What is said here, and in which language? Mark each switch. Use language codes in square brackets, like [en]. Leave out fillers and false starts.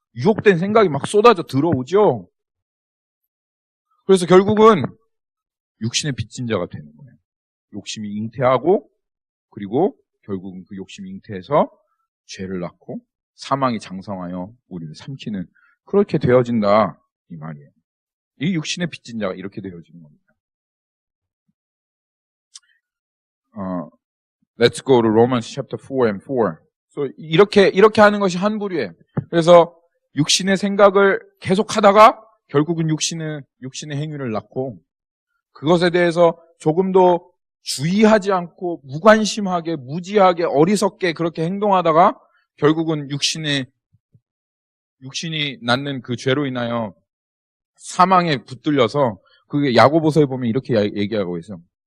[ko] 유혹된 생각이 막 쏟아져 들어오죠. 그래서 결국은 육신의 빚진 자가 되는 거예요. 욕심이 잉태하고 그리고 결국은 그 욕심이 잉태해서 죄를 낳고 사망이 장성하여 우리를 삼키는 그렇게 되어진다 이 말이에요. 이 육신의 빚진 자가 이렇게 되어지는 겁니다. [en] Let's go to Romans chapter 4 and 4. [ko] So 이렇게 하는 것이 한 부류예요. 그래서 육신의 생각을 계속 하다가 결국은 육신의 행위를 낳고 그것에 대해서 조금도 주의하지 않고 무관심하게 무지하게 어리석게 그렇게 행동하다가 결국은 육신이 낳는 그 죄로 인하여 사망에 붙들려서 그게 야고보서에 보면 이렇게 얘기하고 있어요.